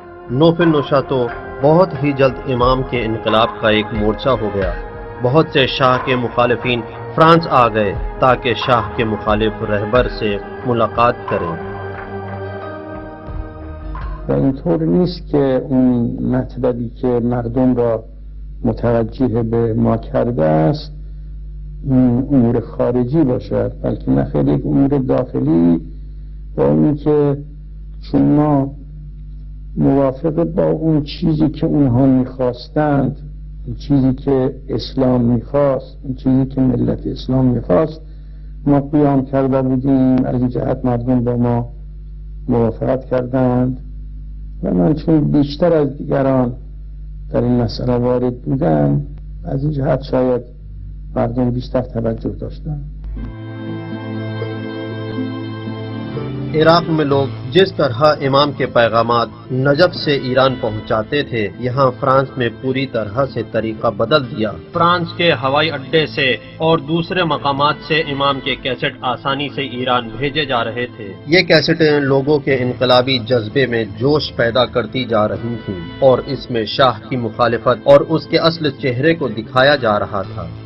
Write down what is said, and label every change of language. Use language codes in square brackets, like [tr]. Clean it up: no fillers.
[ur] نوفل نشا تو بہت ہی جلد امام کے انقلاب کا ایک مورچہ ہو گیا۔ بہت سے شاہ کے مخالفین فرانس آ گئے تاکہ شاہ کے مخالف رہبر سے ملاقات کریں۔ [fa] و اینطور نیست که اون مطلبی که مردم را متوجه به ما کرده است امور خارجی باشد، بلکه نه خیلی یک امور داخلی و اونی که چون ما موافق با اون چیزی که اونها میخواستند، اون چیزی که اسلام میخواست، اون چیزی که ملت اسلام میخواست ما قیام کرده بودیم، از این جهت مردم با ما موافقت کردند و من چون بیشتر از دیگران در این مسئله وارد بودم از این جهت شاید مردم بیشتر توجه داشتن۔ [ur] عراق میں لوگ جس طرح امام کے پیغامات نجف سے ایران پہنچاتے تھے، یہاں فرانس میں پوری طرح سے طریقہ بدل دیا۔ فرانس کے ہوائی اڈے سے اور دوسرے مقامات سے امام کے کیسٹ آسانی سے ایران بھیجے جا رہے تھے۔ یہ کیسٹیں لوگوں کے انقلابی جذبے میں جوش پیدا کرتی جا رہی تھیں اور اس میں شاہ کی مخالفت اور اس کے اصل چہرے کو دکھایا جا رہا تھا۔